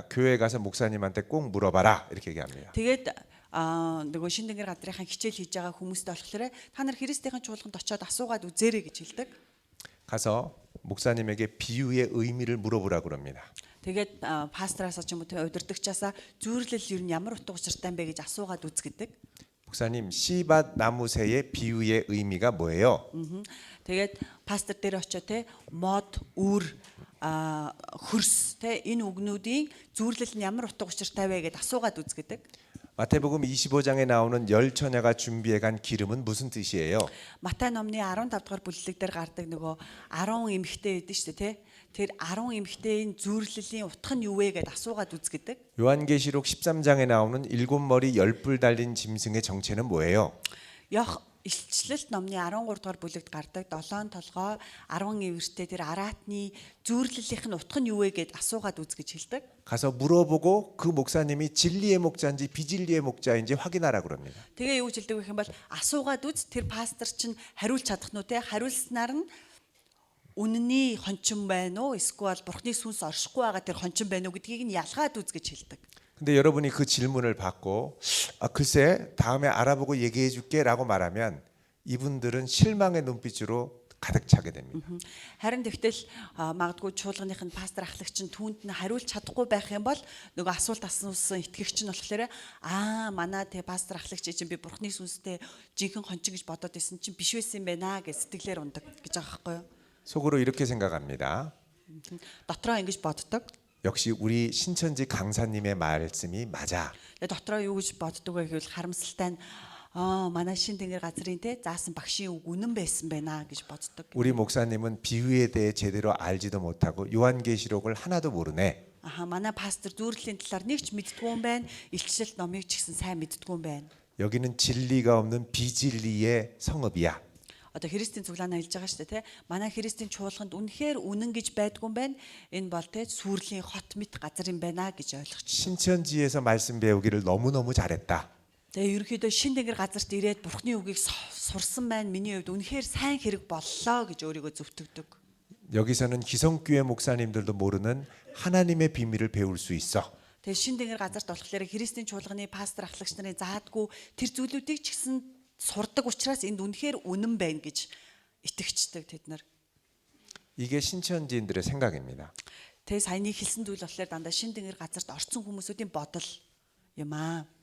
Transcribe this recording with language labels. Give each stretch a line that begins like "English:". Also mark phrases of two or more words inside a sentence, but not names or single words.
Korean: 교회 가서 목사님한테 꼭 물어봐라 이렇게 얘기합니다.
Mongolian: Тэгээд нөгөө шин тэнгэр газрынхаа хичээл хийж байгаа хүмүүст болохоор та нар Христийн чуулганд очиод асуугаад үзээрэй гэж хэлдэг.
Korean: 가서 목사님에게 비유의 의미를 물어보라 그럽니다.
Mongolian: Тэгээд пастраасаа ч юм уу удирдагчаасаа зүйрлэл юу ямар утга учиртай бэ гэж асуугаад үзгэдэг.
Korean: 목사님 씨밭 나무새의 비유의 의미가 뭐예요?
Mongolian: Тэгээд пастор дээр очиод те мод үр хөрс те энэ үгнүүдийн зүйрлэл нь ямар утга учиртай вэ гэдээ асуугаад үзгэдэг.
Korean: 마태복음 25장에 나오는 열 처녀가 준비해 간 기름은 무슨 뜻이에요?
Mongolian: Матай номны 15 дугаар бүлэг дээр гардаг нөгөө 10 эмэгтэй байдаг шүү дээ те. Тэр 10 эмэгтэйн зүйрлэлийн утга нь юу вэ гэдээ асуугаад үзгэдэг.
Korean: 요한계시록 13장에 나오는 일곱 머리 열 뿔 달린 짐승의 정체는 뭐예요?
Mongolian: Илчлэлт номны 13 дугаар бүлэгт гардаг 7 толгой 10 эвэртэй тэр араатны зүйрлэлийнх нь утга нь юу вэ гэд асуугаад үзгэж хэлдэг.
Korean: 가서 물어보고 그 목사님이 진리의 목자인지 비진리의 목자인지 확인하라 그럽니다.
Mongolian: Тэгээ юу ч хэлдэг вэ хэм бол асуугаад үз тэр пастор чинь хариулж чадах нь үү те хариулснаар нь үнний хончин байна уу эсвэл бурхны сүнс оршихгүй байгаа тэр хончин байна уу гэдгийг нь ялгаад үз гэж хэлдэг.
Korean: 근데 여러분이 그 질문을 받고 글쎄 다음에 알아보고 얘기해 줄게라고 말하면 이분들은 실망의 눈빛으로 가득 차게 됩니다.
Mongolian: Харин тэгтэл магадгүй чуулганых нь пастор ахлагч нь түүнд нь хариулж чадахгүй байх юм бол нөгөө асуулт асуусан итгэгч нь болохоор манай тэ пастор ахлагч чинь би бурхны сүнстэй жинхэнэ хончин гэж бодоод байсан чинь биш байсан юм байна гэж сэтгэлээр ундаг гэж байгаа байхгүй юу?
Korean: 속으로 이렇게 생각합니다.
Mongolian: Дотроо ингэж боддог.
Korean: 역시 우리 신천지 강사님의 말씀이 맞아.
Mongolian: Дотроо юу гэж боддог вэ гэвэл харамсалтай нь манай шин тэнгэр газрын те заасан багшийн үг үнэн байсан байна гэж боддог.
Korean: 우리 목사님은 비유에 대해 제대로 알지도 못하고 요한계시록을 하나도 모르네.
Mongolian: манай пастор зүйрлэлийн талаар нэг ч мэддгүй юм байна. Илчлэлт номыг ч гэсэн сайн мэддгүй юм байна.
Korean: 여기는 진리가 없는 비진리의 성읍이야.
Mongolian: Одоо Христийн цуглаанаа хэлж байгаа шүү дээ, тэ. Манай Христийн чуулганд үнэхээр үнэн гэж байдгүй юм байна. Энэ бол тэ сүрлийн хот мэт газар юм байна гэж ойлгоч.
Korean: 신천지에서 말씀 배우기를 너무너무 잘했다.
Mongolian: Тэгээ ерөнхийдөө шин тэнгэр газарт ирээд Бурхны үгийг сурсан байна. Миний хувьд үнэхээр сайн хэрэг боллоо гэж өөрийгөө зөвтгдөг.
Korean: 여기서는 기성교회 목사님들도 모르는 하나님의 비밀을 배울 수 있어.
Mongolian: Тэгээ шин тэнгэр газарт болохоор Христийн чуулганы пастор ахлагч нарын заадгүй тэр зүйлүүдийг ч гэсэн сурдаг учраас энд үнэхээр үнэн байна гэж итгэждэг тэд нар.
Korean: 이게 신천지인들의 생각입니다.
Mongolian: Тэгээ саяны хэлсэн зүйл болохоор дандаа шин тэнгэр газарт орсон хүмүүсүүдийн бодол юм аа.